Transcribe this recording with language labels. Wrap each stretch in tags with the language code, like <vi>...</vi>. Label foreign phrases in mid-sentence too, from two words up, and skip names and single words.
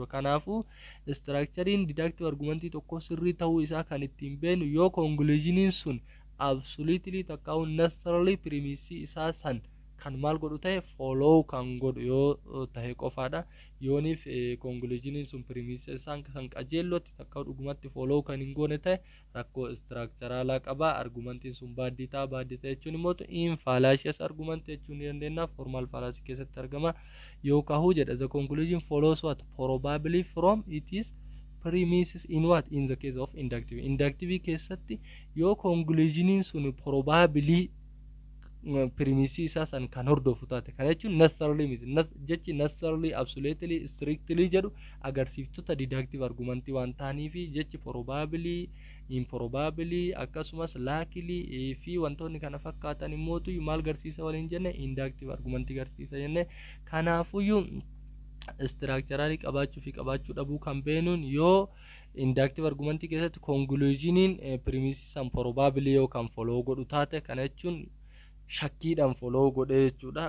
<om>Kanaafu structurein</om> <en>deductive argument</en> <om>tokko sirrii ta'uu isaa kan ittiin beenu yoo conclusionin sun absolutely takka necessarily premises isaa san kan maal godhu ta'e follow kan godhu yoo ta'e qofaadha. Yooniif conclusionin sun premises isaan kan qajeellotti takka dhugumatti follow kan hin goone ta'e rakkoo structuralaa qaba. Argumentiin sun baadditaa jechuun immoo</om> <en>fallacious argument</en> <om>jechuun dandeenya.</om> <en>Formal fallacy</en> <om>keessatti argama yookaan jedha</om> <en>the conclusion follows what probably from it is premises in what in the case of inductive</en> <om>keessatti yoo conclusionin sun</om> <en>probably premises</en> <om>isaa san kan hordofu taate kana jechuun necessarily miti. Jechi</om> <en>necessarily absolutely strictly</en> <om>jedhu agarsiiftota deductive argumentii waan ta'aniif jechi</om> <en>probably improbably</en> <om>akkasumas likely fi wantoonni kana fakkaatan immoo maal garsiisa waliin jenne inductive argumentii garsiisa jenne. Kanaafuyyuu structurally qabaachuu fi qabaachuu dhabuu kan beenuun yoo inductive argumentii keessatti conclusionin premises san probably yoo kan follow godhu taate kana jechuun shakkiidhaan follow godhee jechuudha.</om>